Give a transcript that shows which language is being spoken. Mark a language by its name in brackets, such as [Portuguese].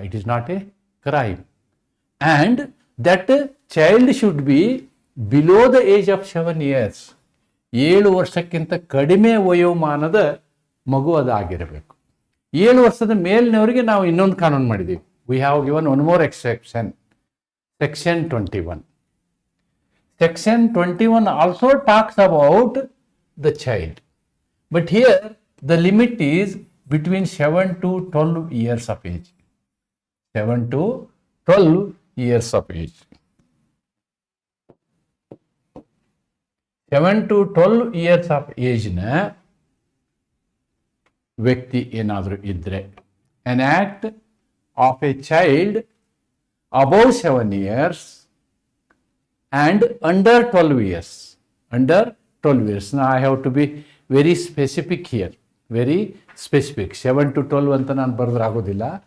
[English] It is not a crime. And that child should be below the age of 7 years. [Kannada] 7 ವರ್ಷಕ್ಕಿಂತ ಕಡಿಮೆ ವಯೋಮಾನದ ಮಗು ಅದಾಗಿರಬೇಕು. 7 ವರ್ಷದ ಮೇಲಿನವರಿಗೆ ನಾವು ಇನ್ನೊಂದು ಕಾನೂನು ಮಾಡಿದ್ದೀವಿ. [English] We have given one more exception. Section 21. Section 21 also talks about the child. But here the limit is between 7 to 12 years of age. 7 to 12 years of age. 7 to 12 years of age ನ [Kannada] ವ್ಯಕ್ತಿ ಏನಾದರೂ ಇದ್ದರೆ, [English] an act of a child above 7 years and under 12 years. Under 12 years. Now I have to be very specific here. Very specific. [Kannada] 7 to 12 ಅಂತ ನಾನು ಬರೆದ್ರೆ ಆಗೋದಿಲ್ಲ.